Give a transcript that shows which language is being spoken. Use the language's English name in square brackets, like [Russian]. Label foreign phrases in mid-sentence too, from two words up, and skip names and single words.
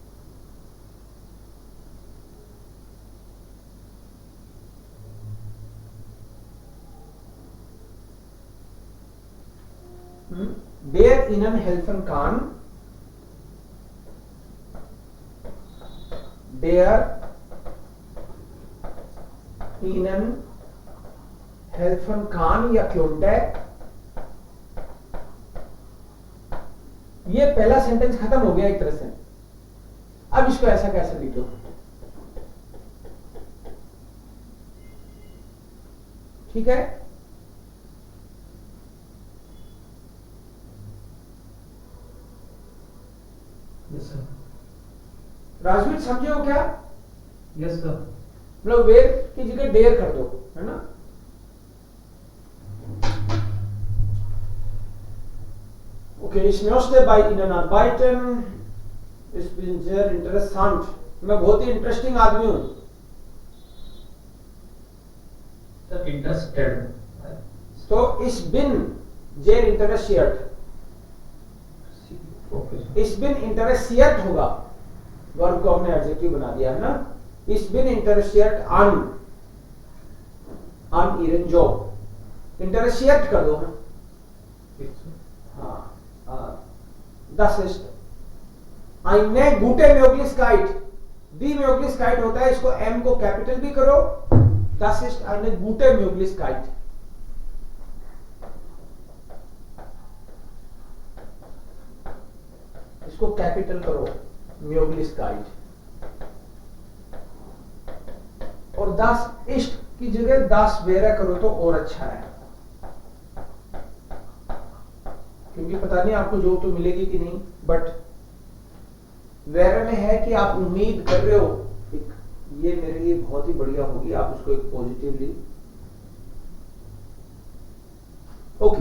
[German] der Ihnen helfen kann, der Ihnen helfen kann या könnte, [Hindi] ये पहला सेंटेंस खत्म हो गया एक तरह से। अब इसको ऐसा कैसे लिखो? ठीक है, राजवीर समझे हो क्या? [English] yes sir. [Hindi] मतलब वेर की जगह डेयर कर दो, है ना? [German] Okay, ich möchte bei Ihnen arbeiten, ich bin sehr interessant, [Hindi] मैं बहुत ही इंटरेस्टिंग आदमी हूँ। [English] sir interested, [Hindi] तो [German] ich bin sehr interessiert, ich bin interessiert [Hindi] होगा, वर्ब को हमने एडजेक्टिव बना दिया है ना। [German] Ich bin interessiert an Ihren Job, interessiert [Hindi] कर दो ना। हाँ, [German] das ist eine gute Möglichkeit, die Möglichkeit [Hindi] होता है, इसको M को कैपिटल भी करो, [German] das ist eine gute Möglichkeit। [Hindi] इसको कैपिटल करो, [German] Möglichkeit। [Hindi] और [German] das ist [Hindi] की जगह [German] das wäre [Hindi] करो तो और अच्छा है, क्योंकि पता नहीं आपको जॉब तो मिलेगी कि नहीं, बट वेरे में है कि आप उम्मीद कर रहे हो एक ये मेरे लिए बहुत ही बढ़िया होगी, आप उसको एक पॉजिटिवली ओके।